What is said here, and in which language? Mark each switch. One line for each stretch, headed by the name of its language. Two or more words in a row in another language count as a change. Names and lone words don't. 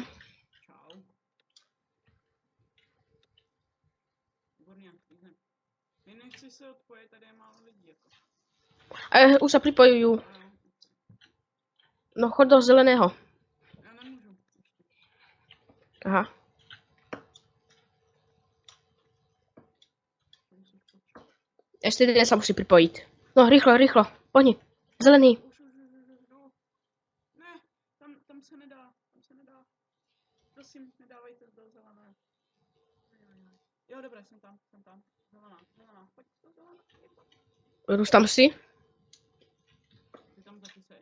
Czech: Čau. Výborně, jdem. Nechci se odpojit, tady je málo lidí, jako.
Slovak: Už sa pripojujú. No chod do zeleného.
Czech: Já nemůžu. Aha.
Slovak: Ešte jeden sa musí pripojiť. No rýchlo, rýchlo. Poďni. Zelený. Už.
Czech: Ne, tam se nedá, Prosím, nedávejte do zelené. Jo, dobré, jsem tam. Zelená, pojď do zelená.
Slovak: Už tam si?
Czech: Ty tam taky seš?